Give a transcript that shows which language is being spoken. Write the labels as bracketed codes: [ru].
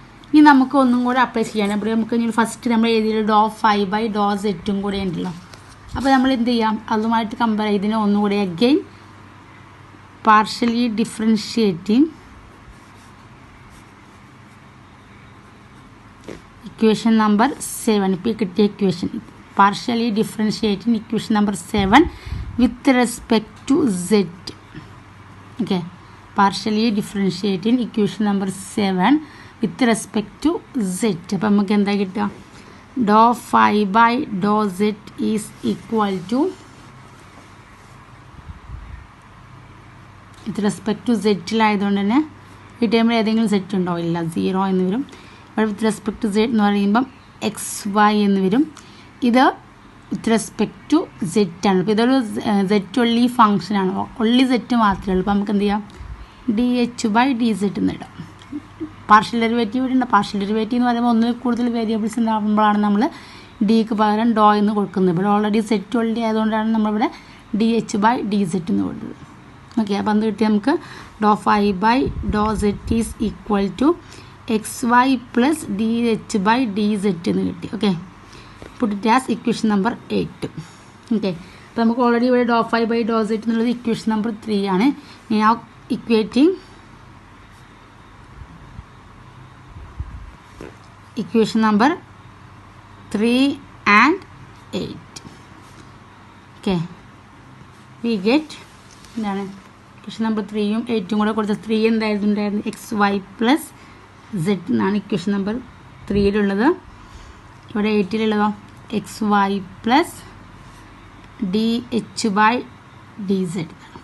[ml] ഇനി നമുക്ക് ഒന്നും കൂടെ അപ്ലൈ ചെയ്യണം. അപ്പോൾ നമുക്ക് ഇനി ഫസ്റ്റ് നമ്മൾ എഴുതിയത് ഡോ ഫൈ ബൈ ഡോ സെറ്റും കൂടെ ഉണ്ടല്ലോ. അപ്പോൾ നമ്മൾ എന്ത് ചെയ്യാം, അതുമായിട്ട് കമ്പയർ ചെയ്തതിന് ഒന്നുകൂടെ again [en] partially differentiating equation number 7. [ml] ഇപ്പോൾ കിട്ടിയ equation [en] partially differentiating equation number 7 with respect to z. Okay, partially differentiating equation number 7 with respect to z. [ml] അപ്പോൾ നമുക്ക് എന്താ കിട്ടുക, [en] do phi by do zed is equal to with respect to [ml] സെറ്റിലായതുകൊണ്ട് തന്നെ ഈ ടൈമിൽ ഏതെങ്കിലും സെറ്റ് ഉണ്ടോ, ഇല്ല, 0 എന്ന് വരും. ഇവിടെ [en] with respect to [ml] സെറ്റ് എന്ന് പറയുമ്പം എക്സ് വൈ എന്ന് വരും. ഇത് [en] with respect to [ml] സെറ്റ് ആണ്. അപ്പോൾ ഇതൊരു സെറ്റ് ഒള്ളി ഫംഗ്ഷനാണ്, ഒള്ളി സെറ്റ് മാത്രമേ ഉള്ളൂ. അപ്പോൾ നമുക്ക് എന്ത് ചെയ്യാം, D H by D set എന്ന് ഇടാം. പാർഷ്യൽ ഡെറിവേറ്റീവ് ഇവിടെ ഉണ്ട്. പാർഷ്യൽ ഡെറിവേറ്റീവ് എന്ന് പറയുമ്പോൾ ഒന്നിൽ കൂടുതൽ വേരിയബിൾസ് ഉണ്ടാകുമ്പോഴാണ് നമ്മൾ ഡിക്ക് പകരം ഡോ എന്ന് കൊടുക്കുന്നത്. ഇവിടെ ഓൾറെഡി സെറ്റ് ഒള്ളി ആയതുകൊണ്ടാണ് നമ്മളിവിടെ D H by D set എന്ന് കൊടുത്തത്. [en] okay, [ml] അപ്പോൾ എന്ത് കിട്ടി നമുക്ക്, [en] do phi by do zed is equal to x y plus d h by d zed [ml] എന്ന് കിട്ടി. [en] Okay, put it as equation number 8. [ml] Okay, അപ്പോൾ നമുക്ക് ഓൾറെഡി ഇവിടെ ഡോ ഫൈ ബൈ ഡോ സെറ്റ് എന്നുള്ളത് ഇക്വേഷൻ നമ്പർ 3 ആണ്. [en] now equating equation number 3 and 8. okay, we get [ml] എന്താണ് equation number 3യും 8ഉം കൂടെ കൊടുത്ത 3 എന്തായിരുന്നു, എക്സ് വൈ പ്ലസ് സെറ്റ് എന്നാണ് ഇക്വേഷൻ നമ്പർ 3യിലുള്ളത്. ഇവിടെ 8ലുള്ളതോ [en] X y plus d h by d zed.